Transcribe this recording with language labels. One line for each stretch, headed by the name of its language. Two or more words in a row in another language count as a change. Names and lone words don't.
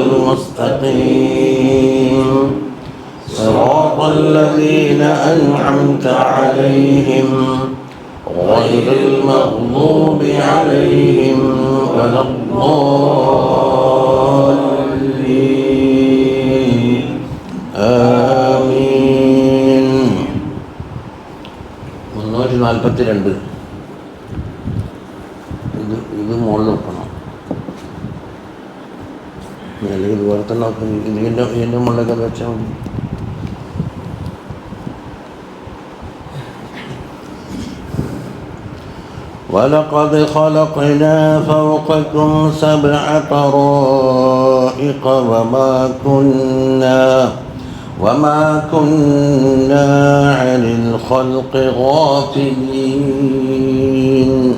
Arabic: المستقيم صراط الذين أنعمت عليهم غير المغضوب عليهم ولا الضالين آمين.
Malayalam: 342 ഇത് മുകളിൽ വെക്കണം, അല്ലെങ്കിൽ ഇതുപോലെ തന്നെ ഇതിൻ്റെ മുകളിലൊക്കെ വെച്ചാൽ മതി.
Arabic: ولقد خلقنا فوقكم 7 طرائق وما كنا عن الخلق غافلين.